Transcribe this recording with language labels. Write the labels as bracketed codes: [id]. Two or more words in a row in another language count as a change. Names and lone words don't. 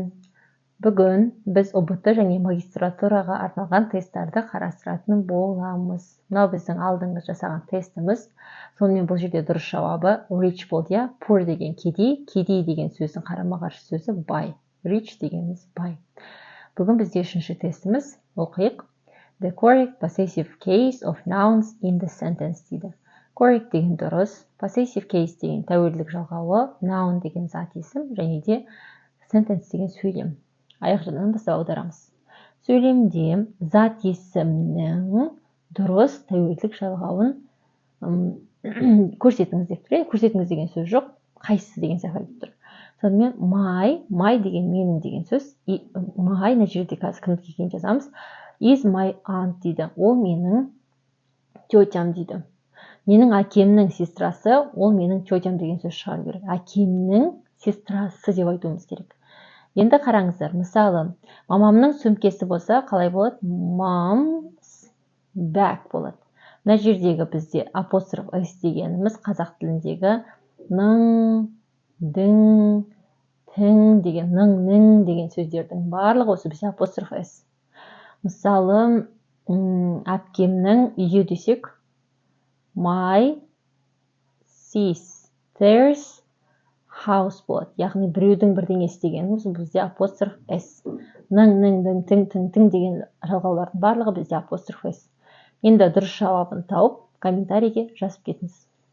[kk] Бүгін біз ұбт және магистратураға арналған тесттарды қарастыратын боламыз. Мынау біздің алдыңғы жасаған тестіміз. Сонымен бұл жерде дұрыс жауабы rich болды, я. Poor деген кедей, кедей деген сөздің қарама-қарсы сөзі бай. Rich дегеніміз бай. Бүгін бізде үшінші тестіміз. Оқиық. [en] The correct possessive case of nouns in the sentence дейді. [kk] Correct деген дұрыс, [en] possessive case [kk] деген тәуелділік жалғауы, noun деген зат есім, және де sentence деген сөйлем. Аяқ жағынан бастап аударамыз. Сөйлемде зат есімнің дұрыс тәуелділік жалғауын көрсетіңіз деп тұр. Көрсетіңіз деген сөз жоқ, қайсысы деген сияқты айтып тұр. Сонымен my деген менің деген сөз. My мына жерде қазір кімдікі екенін жазамыз. [en] Is my aunt [kk] дейді. Ол менің тетям дейді. Менің әкемнің сестрасы, ол менің тетям деген сөз шығару керек. Әкемнің сестрасы деп айтуымыз керек. Енді қараңыздар, мысалы, мамамның сөмкесі болса, қалай болады? [en] Mom's bag болады. [kk] Мына жердегі бізде апостроф s дегеніміз қазақ тіліндегі ның, дің, тің деген, нің деген сөздердің барлығы осы бізде апостроф s. Мысалы, әпкемнің үйі десек, [en] my sister's house болады. [kk] Яғни біреудің бірдеңесі дегеніміз бізде апостроф s. Ның, тің деген жалғаулардың барлығы бізде апостроф s. Енді дұрыс жауабын тауып, комментарийге жазып кетіңіз.